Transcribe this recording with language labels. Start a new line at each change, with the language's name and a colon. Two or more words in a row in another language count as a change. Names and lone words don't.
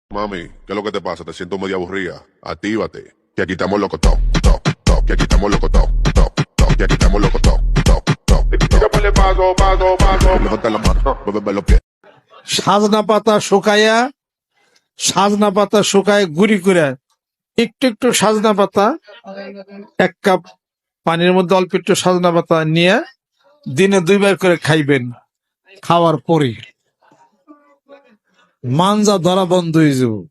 Spanish: Mami, ¿qué es lo que te pasa? Te siento medio aburrida. Actívate. Que aquí estamos locos, top, top, top. Que aquí estamos locos, top, top, top. Que aquí estamos locos, top, top, top. Tírale paso, paso, paso. Levanta la mano, mueve los pies.
Bangla: সাজনা পাতা শুকায় গুঁড়ি করে একটু একটু সাজনা পাতা 1 কাপ পানির মধ্যে অল্প একটু সাজনা পাতা নিয়ে দিনে 2 বার করে খাইবেন। খাওয়ার পরে মানজা ধরা বন্ধ হয়ে যাব।